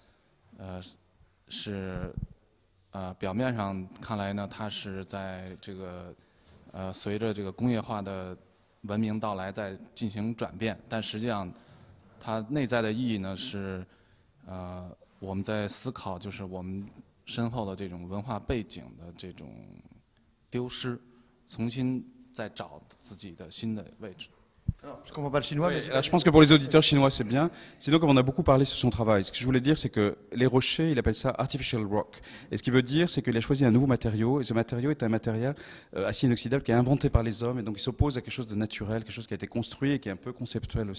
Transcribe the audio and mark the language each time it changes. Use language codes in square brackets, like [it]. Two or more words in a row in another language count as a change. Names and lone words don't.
[zh] 是表面上看来呢，它是在这个随着这个工业化的文明到来在进行转变，但实际上它内在的意义呢是我们在思考，就是我们身后的这种文化背景的这种丢失，重新再找自己的新的位置。 [fr] Je comprends pas le chinois, Oui, mais alors je pense que pour les auditeurs chinois, c'est bien. Sinon, comme on a beaucoup parlé sur son travail, ce que je voulais dire, c'est que les rochers, il appelle ça [en] artificial rock. [fr] Et ce qu'il veut dire, c'est qu'il a choisi un nouveau matériau. Et ce matériau est un matériel acier inoxydable qui est inventé par les hommes. Et donc, il s'oppose à quelque chose de naturel, quelque chose qui a été construit et qui est un peu conceptuel aussi.